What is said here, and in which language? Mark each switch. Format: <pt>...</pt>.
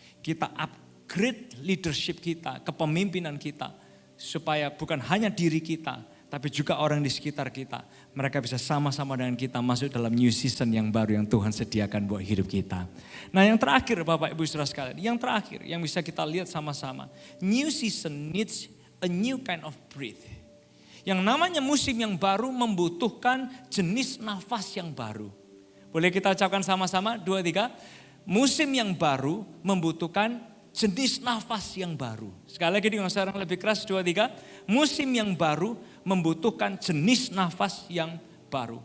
<id>Kita upgrade leadership kita, kepemimpinan kita. Supaya bukan hanya diri kita, tapi juga orang di sekitar kita. Mereka bisa sama-sama dengan kita masuk dalam new season yang baru yang Tuhan sediakan buat hidup kita. Nah yang terakhir Bapak Ibu Saudara sekalian, yang terakhir yang bisa kita lihat sama-sama.</id> <en>New season needs a new kind of breath.</en> <id>Yang namanya musim yang baru membutuhkan jenis nafas yang baru. Boleh kita ucapkan sama-sama, 2, 3. Musim yang baru membutuhkan jenis nafas yang baru. Sekali lagi dengan suara lebih keras, 2, 3. Musim yang baru membutuhkan jenis nafas yang baru.</id>